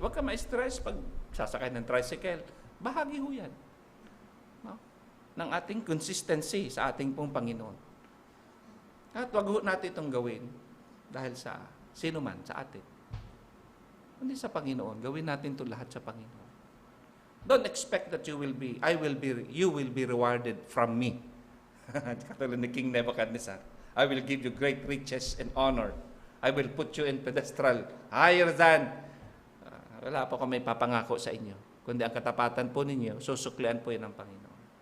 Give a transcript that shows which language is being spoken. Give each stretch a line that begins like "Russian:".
Filipino: Huwag ka ma-stress pag sasakay ng tricycle. Bahagi ho yan. No? Ng ating consistency sa ating pong Panginoon. At wag ho natin itong gawin dahil sa sino man sa atin. Hindi sa Panginoon. Gawin natin ito lahat sa Panginoon.
English: Don't expect that you will be rewarded from me.
Filipino: Katulad ni King Nebuchadnezzar.
English: I will give you great riches and honor. I will put you in pedestal higher than.
Filipino: Wala po kami papangako sa inyo. Kundi ang katapatan po ninyo, susuklian po yan ng Panginoon.